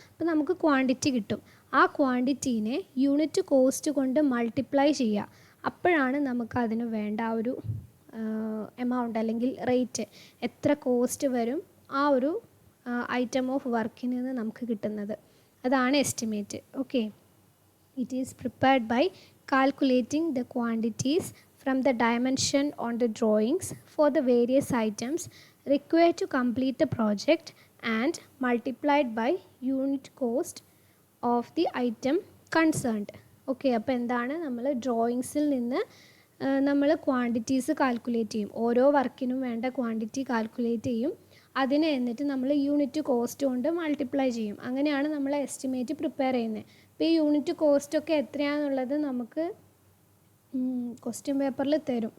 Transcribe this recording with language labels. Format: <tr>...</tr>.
<ml>അപ്പോൾ നമുക്ക് ക്വാണ്ടിറ്റി കിട്ടും. ആ ക്വാണ്ടിറ്റീനെ യൂണിറ്റ് കോസ്റ്റ് കൊണ്ട് മൾട്ടിപ്ലൈ ചെയ്യുക. അപ്പോഴാണ് നമുക്ക് അതിന് വേണ്ട ആ ഒരു എമൗണ്ട് അല്ലെങ്കിൽ റേറ്റ്, എത്ര കോസ്റ്റ് വരും ആ ഒരു ഐറ്റം ഓഫ് വർക്കിൽ നിന്ന് നമുക്ക് കിട്ടുന്നത്. അതാണ് estimate. Okay.</ml> <en>It is prepared by calculating the quantities from the dimension on the drawings for the various items required to complete the project and multiplied by unit cost of the item concerned. Okay.</en> <ml>അപ്പോൾ എന്താണ്, നമ്മൾ ഡ്രോയിങ്സിൽ നിന്ന് നമ്മൾ quantities calculate ചെയ്യും. ഓരോ വർക്കിനും വേണ്ട quantity calculate ചെയ്യും. അതിനെ എന്നിട്ട് നമ്മൾ യൂണിറ്റ് കോസ്റ്റ് കൊണ്ട് മൾട്ടിപ്ലൈ ചെയ്യും. അങ്ങനെയാണ് നമ്മൾ എസ്റ്റിമേറ്റ് പ്രിപ്പയർ ചെയ്യുന്നത്. അപ്പോൾ ഈ യൂണിറ്റ് കോസ്റ്റൊക്കെ എത്രയാണെന്നുള്ളത് നമുക്ക് ക്വസ്റ്റ്യൻ പേപ്പറിൽ തരും.</ml>